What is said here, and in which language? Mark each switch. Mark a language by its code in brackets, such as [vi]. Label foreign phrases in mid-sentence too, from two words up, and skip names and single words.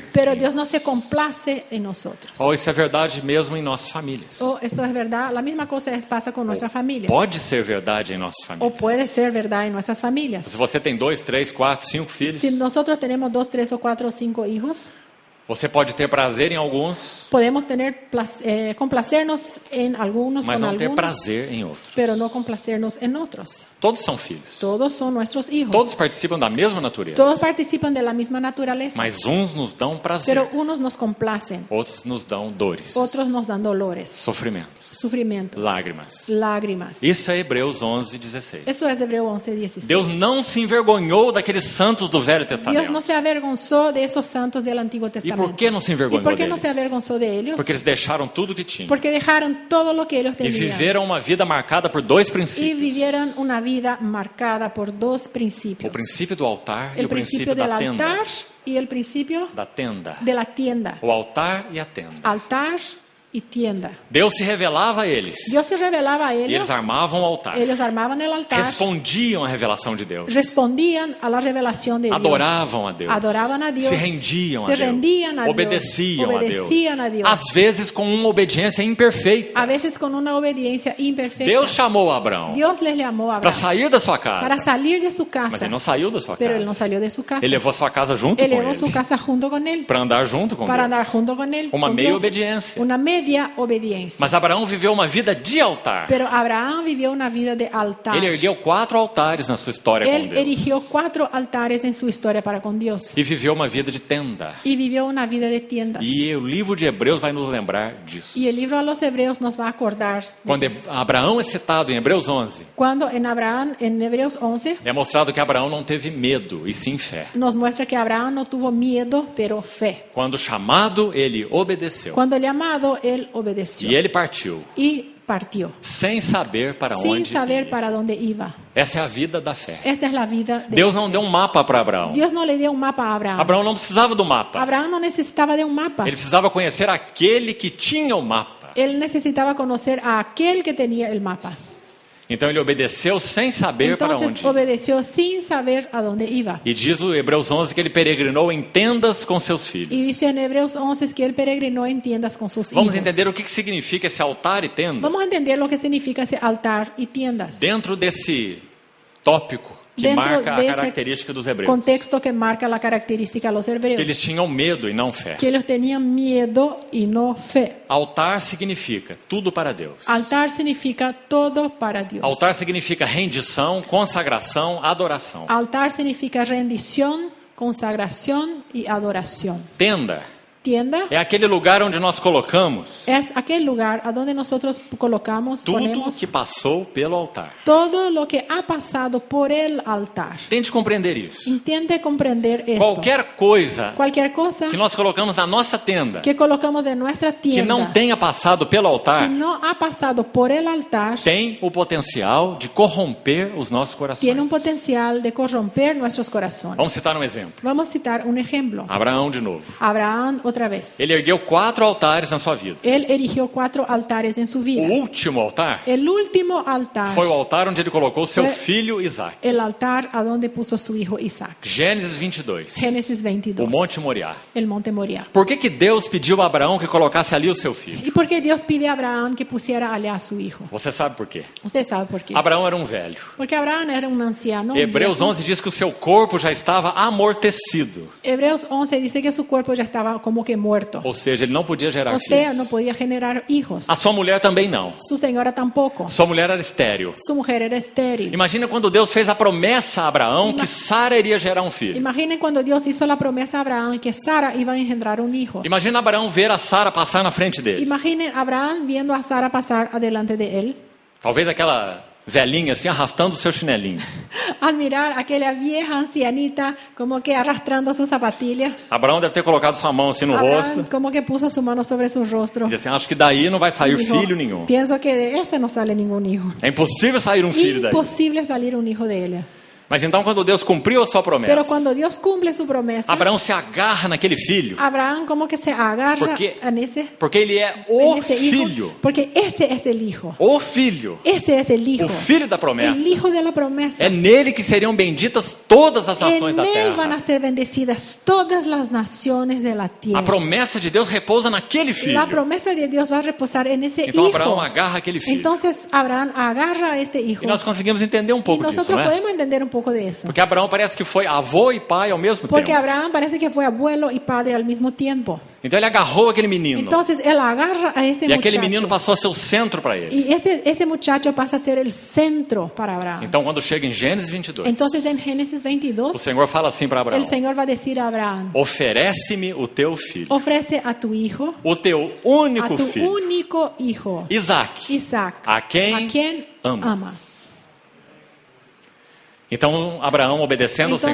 [es] pero Dios no se complace en nosotros. [pt] Oh, isso é verdade mesmo em nossas famílias. [es] Oh, eso es verdad. La misma cosa pasa con nuestras familias. [pt] Pode ser verdade em nossas O famílias. [es] puede ser verdad en nuestras familias. [pt] Se você tem 2, 3, 4, 5 filhos, [es] Si nosotros tenemos 2, 3 o 4 o 5 hijos, [pt] você pode ter prazer em alguns, [es] podemos tener complacernos en algunos [pt] mas [es] con [pt] não ter [es] algunos, [pt] prazer em outros. [es] pero no complacernos en otros. [pt] Todos são filhos. [es] Todos son nuestros hijos. [pt] Todos participam da mesma natureza. [es] Todos participan de la misma naturaleza. [pt] Mas uns nos dão prazer, [es] Pero unos nos complacen, [pt] outros nos dão dores, [es] otros nos dan dolores, [pt] sofrimentos, [es] sufrimientos, [pt] lágrimas. [es] lágrimas. [pt] Isso é Hebreus 11, 16. [es] Eso es Hebreo 11, 16. [pt] Deus não se envergonhou daqueles santos do Velho [es] Dios no [pt] Testamento. [es] se avergonzó de esos santos del Antiguo [pt] E [es] Testamento. [pt] por que não se [es] ¿Y [pt] envergonhou [es] por qué no [pt] deles? [es] se avergonzó de ellos? [pt] Porque eles deixaram tudo que tinham [es] Porque dejaron todo lo que ellos [pt] e [es] tenían [pt] viveram uma vida marcada por dois [es] y [pt] princípios: [es] vivieron una vida marcada por dos principios. [pt] o princípio do altar e [es] El [pt] o princípio [es] principio del [pt] da tenda. [es] altar y el principio [pt] Da tenda. [es] de la tienda. [pt] O altar e a tenda. [es] Altar y tienda. [pt] Deus se revelava a eles. [es] Dios se revelaba a [pt] E [es] ellos. [pt] eles armavam o altar. [es] Ellos armaban el altar. [pt] Respondiam à revelação de Deus. [es] Respondían a la revelación de Dios. [pt] Adoravam a Deus. [es] Adoraban a Dios. [pt] Se rendiam [es] Se [pt] a Deus. [es] rendían a Dios. [pt] Obedeciam [es] Obedecían a Dios. [pt] Às vezes com uma obediência imperfeita. [es] A veces con una obediencia imperfecta. [pt] Deus chamou Abraão [es] Dios les llamó a [pt] para [es] Abraham [pt] sair da sua casa. [es] para salir de su [pt] Mas [es] casa. [pt] ele não saiu da sua [es] Pero él [pt] casa. [es] no salió de su casa. [pt] Ele levou a sua casa junto [es] Él [pt] com [es] llevó su [pt] ele. [es] casa junto con él. [pt] Para andar junto com [es] Para [pt] Deus. [es] andar junto con él. [pt] Uma [es] con [pt] meia [es] Dios. [pt] obediência. [es] Una media media obediencia. [pt] Mas Abraão viveu uma vida de altar. [es] Pero Abraham vivió una vida de altar. [pt] Ele ergueu 4 altares na sua história com [es] Él [pt] Deus. [es] erigió 4 altares en su historia para con Dios. [pt] E viveu uma vida de tenda. [es] Y vivió una vida de tiendas. [pt] E o livro de Hebreus vai nos lembrar disso. [es] Y el libro a los hebreos nos va a acordar. [pt] Quando Abraão é citado em Hebreus 11, [es] Cuando en Abraham, en Hebreos 11, [pt] é mostrado que Abraão não teve medo, e sim fé. [es] nos muestra que Abraham no tuvo miedo, pero fe. [pt] Quando chamado, ele obedeceu. [es] Cuando el llamado, él obedeció. [pt] E ele partiu, [es] Y partió, [pt] sem saber para [es] sin [pt] onde [es] saber [pt] ia. [es] para dónde iba. [pt] Essa é a vida da fé. [es] Esta es la vida de [pt] Deus não deu um mapa para Abraão. [es] Dios no le dio un mapa a Abraham. [pt] Abraão não precisava do mapa. [es] Abraham no necesitaba de un mapa. [pt] Ele precisava conhecer aquele que tinha o mapa. [es] Él necesitaba conocer a aquel que tenía el mapa. [pt] Então ele obedeceu sem saber para [es] Entonces [pt] onde ia. [es] obedeció sin saber a dónde iba. [pt] E diz o Hebreus 11 que ele peregrinou em tendas com seus [es] Y [pt] filhos. [es] dice en Hebreos 11 que él peregrinó en tiendas con sus [pt] Vamos [es] hijos. [pt] entender o que significa esse altar e tenda [es] Vamos a entender lo que significa ese altar y tiendas. [pt] dentro desse tópico que [es] Dentro [pt] marca a desse característica dos hebreus. [es] Contexto que marca la característica de los [pt] Que [es] hebreos. [pt] eles tinham medo e não fé. [es] Que ellos tenían miedo y no fe. [pt] Altar significa tudo para Deus. [es] Altar significa todo para Dios. [pt] Altar significa rendição, consagração, adoração. [es] Altar significa rendición, consagración y adoración. [pt] Tenda [es] Tienda [pt] é aquele lugar onde nós colocamos [es] es aquel lugar a donde nosotros colocamos, [pt] tudo [es] ponemos [pt] que passou pelo altar. [es] todo lo que ha pasado por el altar. [pt] Tente compreender isso. [es] Intente comprender esto. Cualquier cosa [pt] que nós colocamos na nossa tenda [es] que colocamos en nuestra [pt] que [es] tienda [pt] não tenha passado pelo [es] que [pt] altar [es] no ha pasado por el altar [pt] tem o potencial de corromper os nossos corações. [es] tiene un potencial de corromper nuestros corazones. [pt] Vamos citar um exemplo. [es] Vamos a citar un ejemplo. [pt] Abraão de novo. [es] Abraham otra vez. [pt] Ele ergueu 4 altares na sua vida. [es] Él erigió 4 altares en su [pt] O [es] vida. [pt] último altar [es] El último altar [pt] foi o altar onde ele colocou seu Foi- filho Isaac. [es] el altar a donde puso su hijo Isaac. [pt] Gênesis 22. [es] Génesis 22. [pt] O Monte Moriá. [es] El monte Moriah. [pt] Por que Deus pediu a Abraão que colocasse ali o seu filho? [es] ¿Y por qué Dios pide a Abraham que pusiera allá a su hijo? [pt] Você sabe por quê? [es] Usted sabe por qué. [pt] Abraão era um velho. [es] Porque Abraham era un anciano. un [pt] Hebreus [es] viejo. [pt] 11 diz que o seu corpo já estava amortecido. [es] Hebreos 11 dice que su cuerpo ya estaba como que muerto. [pt] Ou seja, ele não podia gerar [es] O sea, [pt] filhos. [es] no podía generar hijos. [pt] A sua mulher também não. [es] Su señora tampoco. [pt] Sua mulher era estéril. [es] Su mujer era estéril. [pt] Imagina quando Deus fez a promessa a Abraão que Sara iria gerar um filho. [es] Imaginen cuando Dios hizo la promesa a Abraham que Sara iba a engendrar un hijo. [pt] Imagina Abraão ver a Sara passar na frente dele. [es] Imaginen a Abraham viendo a Sara pasar adelante de él. [pt] Talvez aquela velhinha assim arrastando o seu chinelinho. [es] Al mirar a aquella vieja ancianita como que arrastrando sus zapatillas. [pt] Abraão deve ter colocado sua mão assim no [es] Abraham [pt] rosto. [es] como que puso su mano sobre su rostro. [pt] E assim, acho que daí não vai sair [es] Dijo, [pt] filho nenhum. [es] pienso que de ese no sale ningún hijo. [pt] É impossível sair um filho daí. [es] Imposible salir un hijo de él. [pt] Mas então quando Deus cumpriu a sua promessa, [es] Pero cuando Dios cumple su promesa, [pt] Abraão se agarra naquele filho, [es] Abraham como que se agarra [pt] Porque- [es] en ese, [pt] porque ele é [es] en [pt] o [es] ese hijo, [pt] filho. [es] porque ese es el hijo. [pt] O filho. [es] Ese es el hijo. [pt] O filho da promessa. [es] El hijo de la promesa. [pt] É nele que seriam benditas todas as nações [es] En [pt] da [es] él van a [pt] terra. [es] ser bendecidas todas las naciones de la [pt] A [es] tierra. [pt] promessa de Deus repousa naquele filho. [es] La promesa de Dios va a reposar en ese [pt] Então Abraão [es] hijo. [pt] agarra aquele filho. [es] Entonces Abraham agarra a este hijo. [pt] E nós conseguimos entender um [es] Y [pt] pouco disso, [es] nosotros [pt] não é? [es] podemos entender un poco de eso. [pt] Porque Abraão parece que foi avô e pai ao mesmo [es] Porque [pt] tempo. [es] Abraham parece que fue abuelo y padre al mismo tiempo. [pt] Então ele agarrou aquele menino. [es] Entonces él agarra a ese [pt] E aquele [es] muchacho. [pt] menino passou a ser o centro para ele. [es] Y ese muchacho pasa a ser el centro para Abraham. [pt] Então quando chega em Gênesis 22, [es] Entonces en Génesis [pt] o [es] 22, [pt] Senhor fala assim para Abraão: [es] el Señor va a decir a Abraham, [pt] oferece-me o teu filho, [es] ofrece a tu hijo, [pt] o teu [es] a [pt] único [es] tu [pt] filho, [es] único hijo, [pt] Isaac, [es] Isaac, [pt] a quem amas. [es] amas. [pt] Então Abraão, obedecendo ao